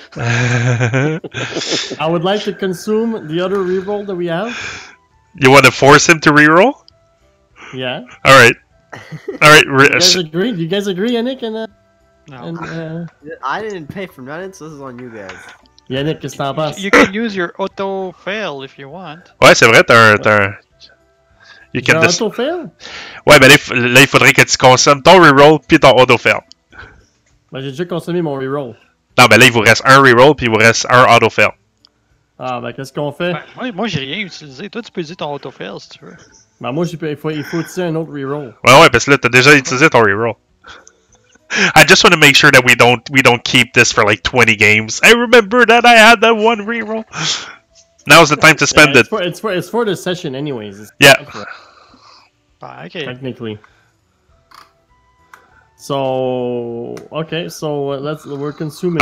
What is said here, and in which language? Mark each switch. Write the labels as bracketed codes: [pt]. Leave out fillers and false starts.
[en] I would like to consume the other reroll that we have. You want to force him to reroll? Yeah. All right. All right. You guys agree? You guys agree, Yannick? No. I didn't pay for nothing, so this is on you guys. [fr] Yannick, qu'est-ce que t'en penses? [en] You can use your auto fail if you want. [fr] Ouais, c'est vrai. T'as. [en] You can [fr] Genre auto-fail? Ouais, ben là, il faudrait que tu consommes ton reroll puis ton auto-fail. Ben, j'ai déjà consommé mon reroll. Non, ben là, il vous reste un reroll puis il vous reste un auto-fail. Ah, ben, qu'est-ce qu'on fait? Ben, moi j'ai rien utilisé. Toi, tu peux utiliser ton auto fail si tu veux. Ben, moi, il faut utiliser un autre reroll. Ouais, parce que là, t'as déjà utilisé ton reroll. [en] I just want to make sure that we don't keep this for like 20 games. I remember that I had that one reroll. Now's the time to spend it. It's for the session anyways. It's Yeah. Okay. Technically. So okay, so we're consuming.